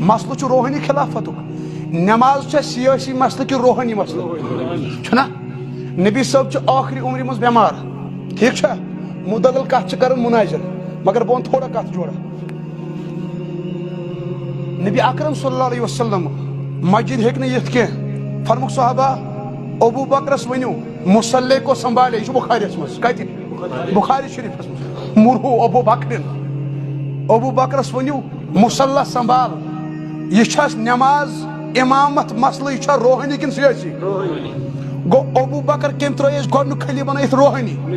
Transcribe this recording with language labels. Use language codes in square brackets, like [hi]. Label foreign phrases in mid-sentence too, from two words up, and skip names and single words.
[ks] مسلہٕ چھُ روحانی خلافتُک نٮ۪ماز چھا سیٲسی مسلہٕ کہِ روحانی مسلہٕ چھُنہ نبی صٲب چھُ ٲخری عمرِ منٛز بٮ۪مار ٹھیٖک چھا مُدلل کتھ چھِ کران مُناظر مگر بہٕ ونہٕ تھوڑا کتھ جوڑا. نبی اکرم [ar] صلی اللہ علیہ وسلم [ks] مسجد ہیٚکہِ نہٕ یِتھ کینٛہہ فرموک صحابہ ابو بکرس ؤنِو [ur] مُصلی کو سنبھالے [ks] یہِ چھُ بُخاریس منٛز کتہِ بُخاری شریٖفس منٛز مرہو ابو بکرن ابو بکرس ؤنِو مُصلیٰ سنبھال یہِ چھس نٮ۪ماز امامت مسلہٕ یہِ چھا روحانی کِنہٕ سیٲسی گوٚو ابو بکر کٔمۍ ترٲے أسۍ گۄڈنیُک خلیٖفہٕ بنٲیِتھ روحانی.